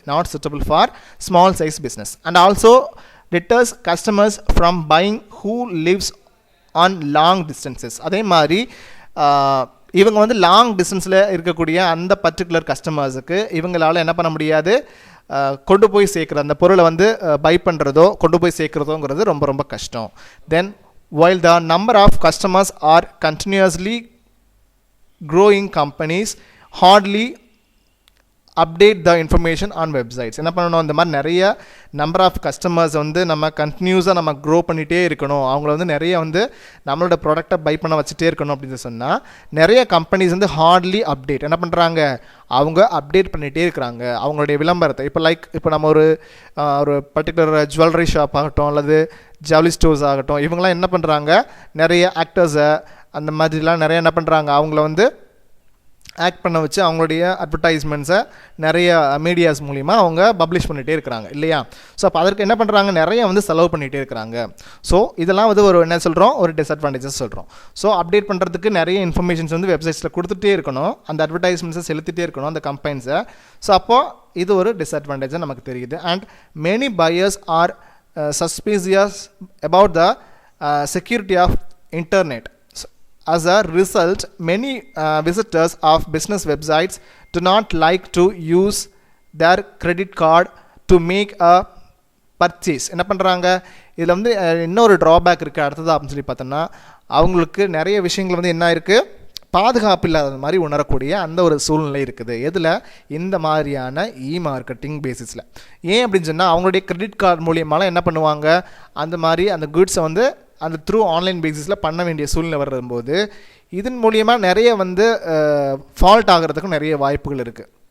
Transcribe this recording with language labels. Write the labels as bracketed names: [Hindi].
[English] Not suitable for small size business. And also deters customers from buying who lives on long distances. [Tamil] அதே மாதிரி இவங்க வந்து long டிஸ்டன்ஸில் இருக்கக்கூடிய அந்த பர்டிகுலர் கஸ்டமர்ஸுக்கு இவங்களால் என்ன பண்ண முடியாது, கொண்டு போய் சேர்க்குற அந்த பொருளை வந்து பை பண்ணுறதோ கொண்டு போய் சேர்க்குறதோங்கிறது ரொம்ப ரொம்ப கஷ்டம். [English] Then while the number of customers are continuously growing, companies hardly update the information on websites. [Tamil] என்ன பண்ணணும், இந்த மாதிரி நிறைய நம்பர் ஆஃப் கஸ்டமர்ஸ் வந்து நம்ம கண்டினியூஸாக நம்ம க்ரோ பண்ணிகிட்டே இருக்கணும், அவங்கள வந்து நிறைய வந்து நம்மளோட ப்ராடக்டை பை பண்ண வச்சுட்டே இருக்கணும் அப்படின்னு சொன்னால் நிறைய கம்பெனிஸ் வந்து ஹார்ட்லி அப்டேட் என்ன பண்ணுறாங்க, அவங்க அப்டேட் பண்ணிகிட்டே இருக்கிறாங்க அவங்களுடைய விளம்பரத்தை. இப்போ நம்ம ஒரு பர்டிகுலர் ஜுவல்லரி ஷாப் ஆகட்டும் அல்லது ஜவுளி ஸ்டோர்ஸ் ஆகட்டும், இவங்களாம் என்ன பண்ணுறாங்க, நிறைய ஆக்டர்ஸை அந்த மாதிரிலாம் நிறைய என்ன பண்ணுறாங்க, அவங்கள வந்து ஆக்ட் பண்ண வச்சு அவங்களுடைய அட்வர்டைஸ்மெண்ட்ஸை நிறைய மீடியாஸ் மூலிமா அவங்க பப்ளிஷ் பண்ணிகிட்டே இருக்கிறாங்க இல்லையா. ஸோ அப்போ அதற்கு என்ன பண்ணுறாங்க, நிறைய வந்து செலவு பண்ணிகிட்டே இருக்கிறாங்க. ஸோ இதெல்லாம் வந்து ஒரு என்ன சொல்கிறோம், ஒரு டிஸ்அட்வான்டேஜஸ் சொல்கிறோம். ஸோ அப்டேட் பண்ணுறதுக்கு நிறைய இன்ஃபர்மேஷன்ஸ் வந்து வெப்சைட்ஸில் கொடுத்துட்டே இருக்கணும், அந்த அட்வர்டைஸ்மெண்ட்ஸை செலுத்திட்டே இருக்கணும் அந்த கம்பெனிஸை. ஸோ அப்போது இது ஒரு டிஸ்அட்வான்டேஜாக நமக்கு தெரியுது. [English] And many buyers are suspicious about the security of internet. As a result, many visitors of business websites do not like to use their credit card to make a purchase. [Tamil] என்ன பண்ணுறாங்க, இதில் வந்து இன்னொரு ட்ராபேக் இருக்குது அடுத்தது அப்படின்னு சொல்லி பார்த்தோம்னா, அவங்களுக்கு நிறைய விஷயங்கள் வந்து என்ன இருக்குது, பாதுகாப்பு இல்லாத மாதிரி உணரக்கூடிய அந்த ஒரு சூழ்நிலை இருக்குது. எதில்? இந்த மாதிரியான மார்க்கெட்டிங் பேசிஸில். ஏன் அப்படின்னு சொன்னால் அவங்களுடைய கிரெடிட் கார்டு மூலியமாலாம் என்ன பண்ணுவாங்க, அந்த மாதிரி அந்த குட்ஸை வந்து அந்த த்ரூ ஆன்லைன் பேசிஸில் பண்ண வேண்டிய சூழ்நிலை வரும்போது இதன் மூலியமாக நிறைய வந்து ஃபால்ட் ஆகிறதுக்கும் நிறைய வாய்ப்புகள் இருக்குது.